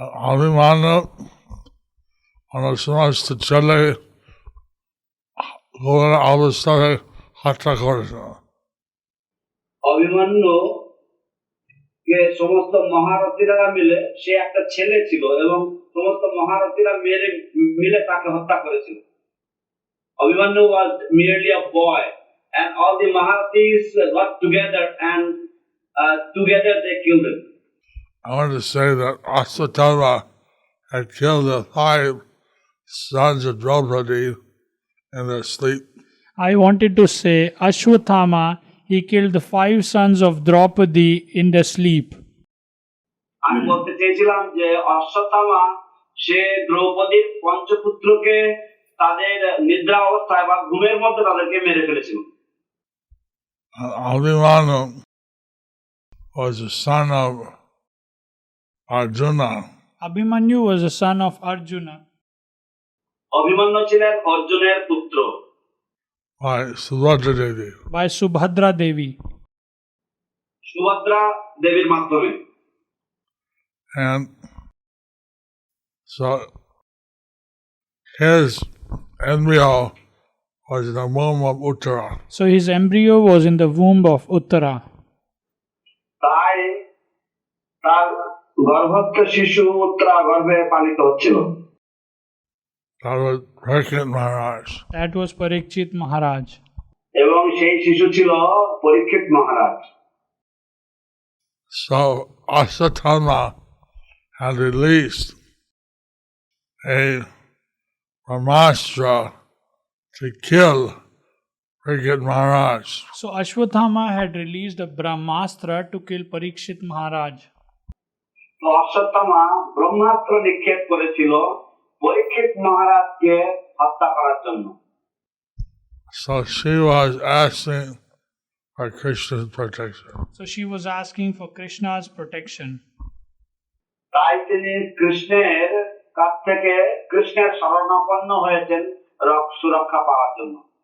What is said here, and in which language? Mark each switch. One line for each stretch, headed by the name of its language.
Bangla: Abhimanyu, on সমস্ত ছেলে অবস্থায় হত্যা করেছিল। অভিমন্যু কে সমস্ত মহারথীরা মিলে, সে একটা ছেলে ছিল এবং সমস্ত মহারথীরা মিলে তাকে হত্যা করেছিল।
English: Abhimanyu was merely a boy and all the Maharathis got together and together they killed him. I want to say that Ashwatthama had killed the 5 sons of Draupadi in their sleep. I wanted to say Ashwatthama, he killed the 5 sons of Draupadi in their sleep.
Bangla: আমি বলতে চেয়েছিলাম যে অশ্বত্থামা সে দ্রৌপদীর পঞ্চপুত্রকে তাদের নিদ্রা অবস্থায় বা ঘুমের মধ্যে তাদেরকে মেরে ফেলেছিল।
English: Abhimanyu was the son of Arjuna. Abhimanyu was the son of Arjuna.
Bangla: Abhimanyu ছিলেন অর্জুনের পুত্র
English: By Subhadra Devi. By Subhadra Devi.
Bangla: Subhadra দেবীর মাধ্যমে।
English: And so his embryo was in the womb of Uttara. So his embryo was in the womb of Uttara.
Bangla: তার গর্ভস্থ শিশু উত্তরা গর্ভে পালিত হচ্ছিল।
English: That was Parikshit Maharaj. That was Parikshit Maharaj.
Bangla: এবং সেই শিশু ছিল পরীক্ষিত মহারাজ।
English: So Asatama had released a Brahmastra to kill Parikshit Maharaj. So Ashwathama had released a Brahmastra to kill Parikshit Maharaj.
Bangla: তো অশ্বত্থামা ব্রহ্মাস্ত্র নিক্ষেপ করেছিল পরীক্ষিত মহারাজকে হত্যা করার জন্য।
English: So she was asking for Krishna's protection. So she was asking for Krishna's protection.
Bangla: তাই তিনি কৃষ্ণের কাছ থেকে কৃষ্ণের শরণাপন্ন হয়েছেন সুরক্ষা পাওয়ার জন্য।